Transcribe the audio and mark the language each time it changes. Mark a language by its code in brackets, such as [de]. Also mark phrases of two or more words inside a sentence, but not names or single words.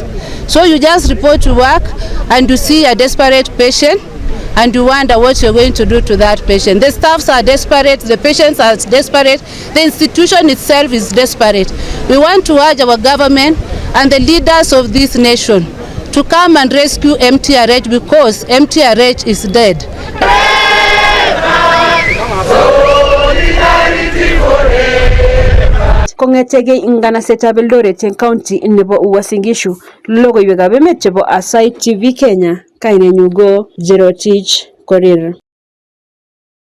[en] So you just report to work and you see a desperate patient and you wonder what you're going to do to that patient. The staffs are desperate, the patients are desperate, the institution itself is desperate. We want to urge our government and the leaders of this nation to come and rescue MTRH, because MTRH is dead. [kln] Kongetege inganasetab Eldoret eng county nebo Uasin Gishu, logoiwekab emet chebo Aasai TV Kenya, kainenyu go Jerotich Korir.